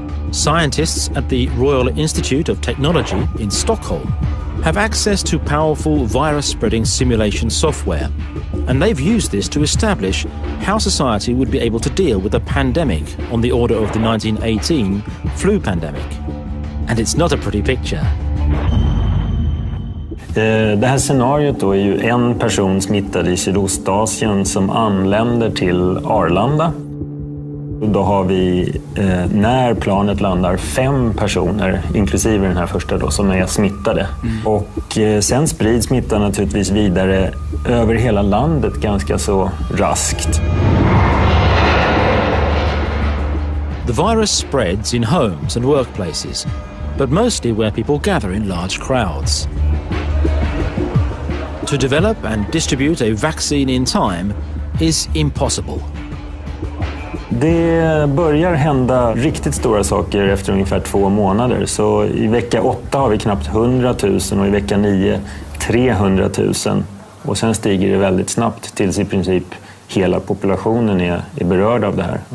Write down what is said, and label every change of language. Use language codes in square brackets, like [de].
[en] Scientists at the Royal Institute of Technology in Stockholm have access to powerful virus-spreading simulation software, and they've used this to establish how society would be able to deal with a pandemic on the order of the 1918 flu pandemic. And it's not a pretty picture. [sv] Det här scenariot då är ju en person smittad i Sydostasien som anländer till Arlanda. Då har vi, när planet landar, 5 personer, inklusive den här första då, som är smittade. Och sen sprids smittan naturligtvis vidare över hela landet ganska så raskt. [en] The virus spreads in homes and workplaces, but mostly where people gather in large crowds. To develop and distribute a vaccine in time is impossible. [sv] Det börjar hända riktigt stora saker efter ungefär 2 månader. Så i vecka 8 har vi knappt 100 000 och i vecka 9 300 000. Och sen stiger det väldigt snabbt tills i princip hela populationen är berörd av det här.